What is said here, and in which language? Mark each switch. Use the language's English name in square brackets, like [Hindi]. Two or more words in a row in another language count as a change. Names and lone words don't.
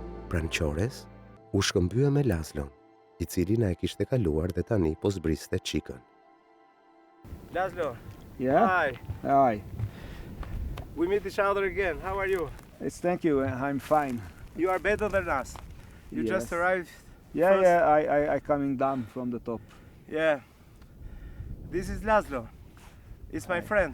[Albanian] Pranë qores, u shkëmbye me Lászlón, I cili na e kishte kaluar dhe tani po zbriste çikën. [English] László. Yeah? Hi. Hi. We meet each other again. How are you? Thank you. I'm fine. You are better than us. You just arrived. Yeah, first. yeah. I coming down from the top. Yeah. This is László. It's my friend.